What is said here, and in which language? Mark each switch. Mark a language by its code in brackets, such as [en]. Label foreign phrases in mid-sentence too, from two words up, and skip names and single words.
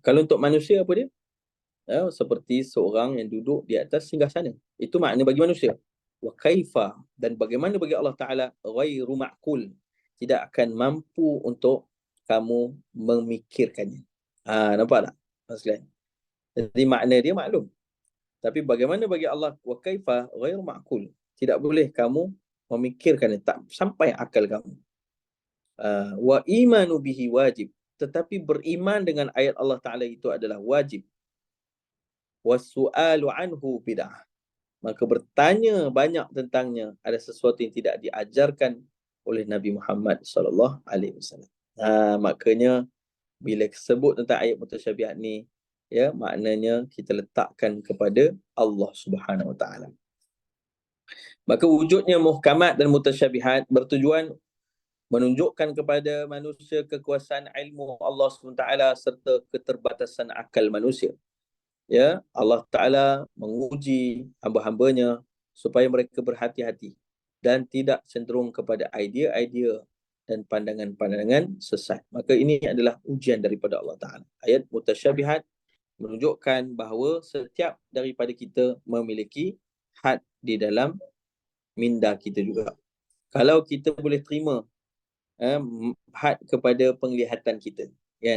[ms] Kalau untuk manusia apa dia? Seperti seorang yang duduk di atas singgasana. Itu makna bagi manusia. [ar] وكيف, [ms] dan bagaimana bagi Allah Ta'ala [ar] غير معقول. [ms] Tidak akan mampu untuk kamu memikirkannya. Nampak tak? Maksudnya. Jadi makna dia maklum. Tapi bagaimana bagi Allah [ar] وكيف غير معقول. [ms] Tidak boleh kamu memikirkannya, tak sampai akal kamu. [ar] والإيمان به واجب. [ms] tetapi beriman dengan ayat Allah Ta'ala itu adalah wajib. [ar] والسؤال عنه بدعة. [ms] Maka bertanya banyak tentangnya ada sesuatu yang tidak diajarkan oleh Nabi Muhammad [ar] صلى الله عليه وسلم. [ms] Makanya bila sebut tentang ayat mutasyabihat ni, ya, maknanya kita letakkan kepada Allah [ar] سبحانه وتعالى. [ms] Maka wujudnya muhkamat dan mutasyabihat bertujuan menunjukkan kepada manusia kekuasaan ilmu Allah SWT serta keterbatasan akal manusia. Ya, Allah Ta'ala menguji hamba-hambanya supaya mereka berhati-hati dan tidak cenderung kepada idea-idea dan pandangan-pandangan sesat. Maka ini adalah ujian daripada Allah Ta'ala. Ayat mutasyabihat menunjukkan bahawa setiap daripada kita memiliki had di dalam minda kita juga. Kalau kita boleh terima had kepada penglihatan kita, kan?